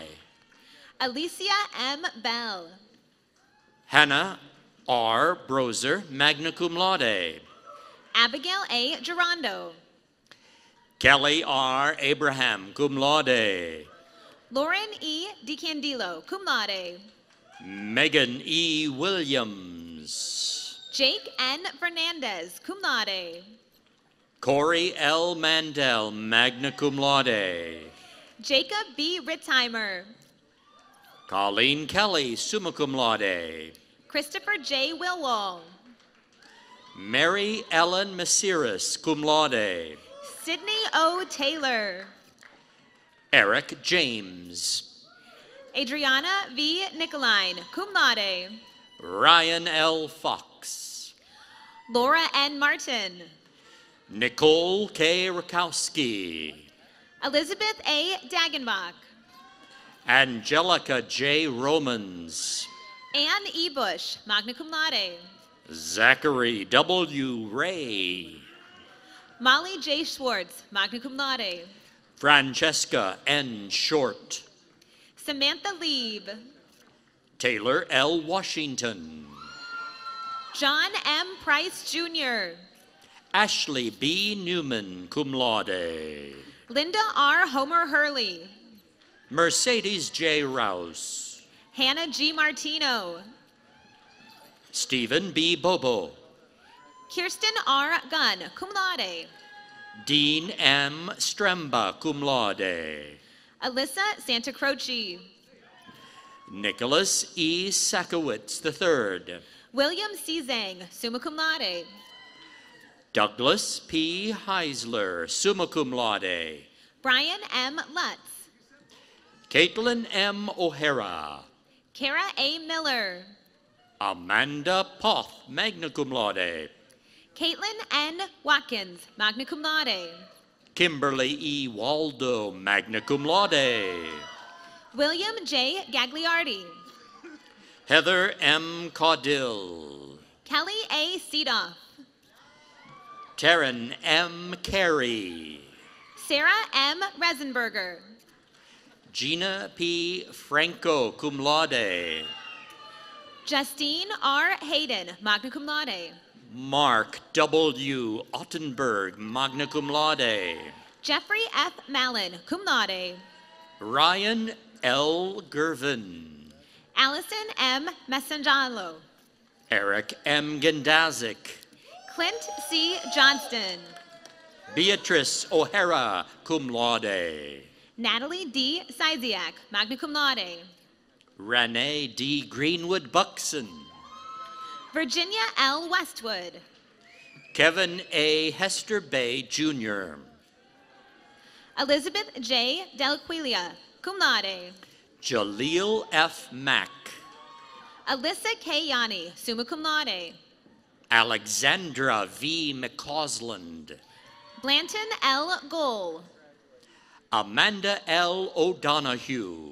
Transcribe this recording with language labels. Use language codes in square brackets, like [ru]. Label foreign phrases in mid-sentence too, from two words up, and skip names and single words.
[en] Alicia M. Bell. Hannah R. Broser, [la] magna cum laude. [en] Abigail A. Gerondo. Kelly R. Abraham, [la] cum laude. [en] Lauren E. DiCandilo, [la] cum laude. [en] Megan E. Williams. Jake N. Fernandez, [la] cum laude. [en] Corey L. Mandel, [la] magna cum laude. [en] Jacob B. Ritzheimer. [la] Colleen Kelly, summa cum laude. [en] Christopher J. Wilwall. Mary Ellen Masiris, [la] cum laude. [en] Sydney O. Taylor. Eric James. Adriana V. [la] Nicoline, cum laude. [en] Ryan L. Fox. Laura N. Martin. Nicole K. Rakowski. Elizabeth A. Dagenbach. Angelica J. Romans. Anne E. Bush, [la] magna cum laude. [en] Zachary W. Ray. Molly J. [la] Schwartz, magna cum laude. [en] Francesca N. Short. Samantha Lieb. Taylor L. Washington. John M. Price Jr. Ashley B. Newman, [la] cum laude. [en] Linda R. Homer Hurley. Mercedes J. Rouse. Hannah G. Martino. Stephen B. Bobo. Kirsten R. Gunn, [la] cum laude. [en] Dean M. Stremba, [la] cum laude. [en] Alyssa Santa Croce. Nicholas E. Sakowitz III. William C. Zhang, [la] summa cum laude. [en] Douglas P. [la] Heisler, summa cum laude. [en] Brian M. Lutz. Caitlin M. O'Hara. Kara A. Miller. [la] Amanda Poth, magna cum laude. [en] Caitlin N. [la] Watkins, magna cum laude. [en] Kimberly E. Waldo, [la] magna cum laude. [en] William J. Gagliardi. Heather M. Caudill. Kelly A. Seedoff. Taryn M. Carey. Sarah M. Resenberger. Gina P. Franco, [la] cum laude. [en] Justine R. Hayden, [la] magna cum laude. [en] Mark W. [la] Ottenberg, magna cum laude. [en] Jeffrey F. Mallon, [la] cum laude. [en] Ryan L. Gervin. Allison M. Messangalo. Eric M. Gendazik. Clint C. Johnston. Beatrice O'Hara, [la] cum laude. [en] Natalie D. Siziak, [la] magna cum laude. [en] Renee D. Greenwood Buxton. Virginia L. Westwood. Kevin A. Hester Bay, Jr. Elizabeth J. Delaquilia, [la] cum laude. [en] Jaleel F. Mack. Alyssa K. Yanni, [la] summa cum laude. [en] Alexandra V. McCausland. Blanton L. Goal. Amanda L. O'Donoghue.